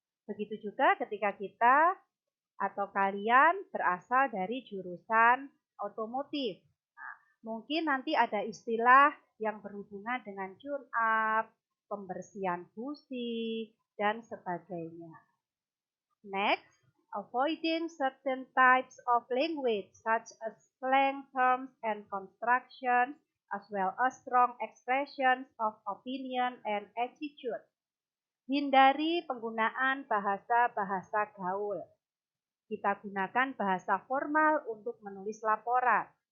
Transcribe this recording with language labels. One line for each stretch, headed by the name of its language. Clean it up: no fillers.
Indonesian: Begitu juga ketika kita atau kalian berasal dari jurusan otomotif. Nah, mungkin nanti ada istilah yang berhubungan dengan tune up, pembersihan busi, dan sebagainya.
English: Next, avoiding certain types of language such as slang terms and constructions, as well as strong expressions of opinion and attitude.
Indonesian: Hindari penggunaan bahasa-bahasa gaul. Kita gunakan bahasa formal untuk menulis laporan.